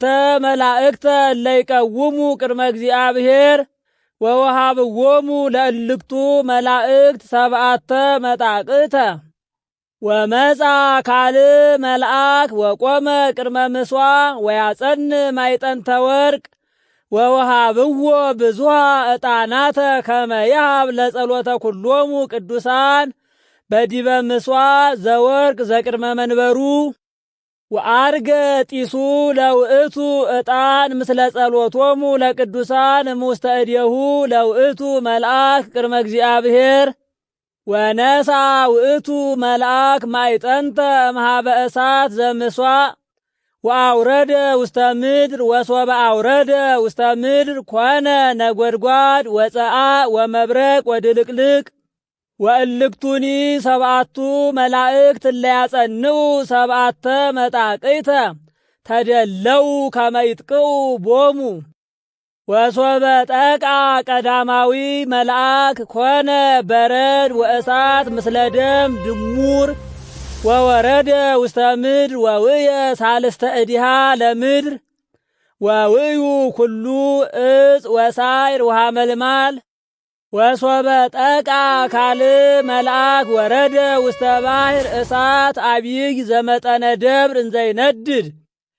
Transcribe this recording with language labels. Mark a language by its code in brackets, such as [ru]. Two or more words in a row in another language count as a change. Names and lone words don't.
[gez] መላእክተ እለ ይቀውሙ ቅድመ እግዚአብሔር ወወሃብዎሙ ለእልክቱ መላእክት ሰብዓተ መጣቅዕተ ወመጻ ካልእ መልአክ ወቆመ ቅድመ ምሥዋዕ ወያጸንዕ ማዕጠንተ ወርቅ ወወሃብዎ ብዙኃ ዕጣናተ ከመ ይሃብ ለጸሎተ ኩሎሙ ቅዱሳን በዲበ ምሥዋዕ ዘወርቅ ዘቅድመ መንበሩ ወአርገ ጢሱ ለውእቱ ዕጣን ምስለ ጸሎቶሙ ለቅዱሳን እምውስተ እዴሁ ለውእቱ መልአክ ቅድመ እግዚአብሔር ወነሳ ውእቱ መልአክ ማዕጠንተ እምኀበ እሳት ዘምሥዋዕ ወአውረደ ውስተ ምድር ወሶበ አውረደ ውስተ ምድር ኮነ ነጐድጓድ ወፀዓዕ ወመብረቅ ወድልቅልቅ ወእልክቱኒ ሰብዓቱ መላእክት እለ ያጸንዑ ሰብዓተ መጣቅዕተ ተደለው ከመ ይጥቅዑ ቦሙ ወሶበ ጠቃ ቀዳማዊ መልአክ ኮነ በረድ ወእሳት ምስለ ደም ድሙር ወወረደ ውስተ ምድር ወውየ ሳልስተ እዲሃ ለምድር ወውዩ ኩሉ እጽ ወሳይር ወሐመልማል ወሶበ ጠቃ ካልእ መልአክ ወረደ ውስተ ባሕር እሳት አቢይ ዘመጠነ ደብር እንዘይነድድ